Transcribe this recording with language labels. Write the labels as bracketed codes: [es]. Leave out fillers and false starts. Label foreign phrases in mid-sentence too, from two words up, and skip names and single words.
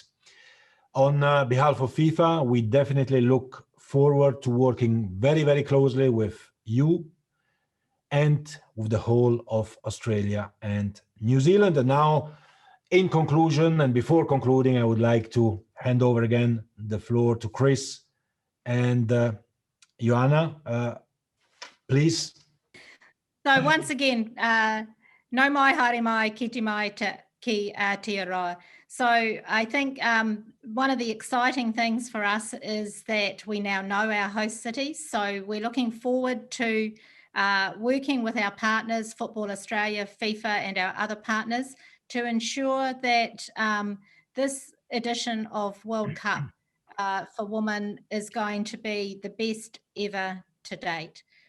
[en] On behalf of FIFA, we definitely look forward to working very, very closely with you and with the whole of Australia and New Zealand. And now, in conclusion, and before concluding, I would like to hand over again the floor to Chris and Joanna, please. So once again, [mi] no mai, haere mai, kite mai, ki Aotearoa. [en] So I think one of the exciting things for us is that we now know our host cities. So we're looking forward to working with our partners, Football Australia, FIFA, and our other partners to ensure that this edition of World Cup for women is going to be the best ever to date.